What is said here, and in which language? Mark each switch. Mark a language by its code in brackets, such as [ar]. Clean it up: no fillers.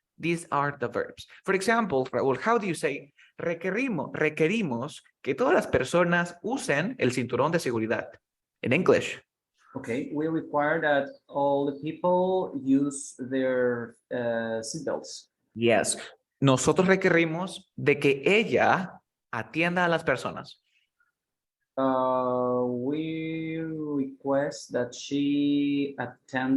[en] These are the verbs. For example, Raúl, how do you say, [es] requerimos que todas las personas usen el cinturón de seguridad? [en] In English. Okay, we require that all the people use their seatbelts. Yes. [es] Nosotros requerimos de que ella atienda a las personas. [en] We request that she attend.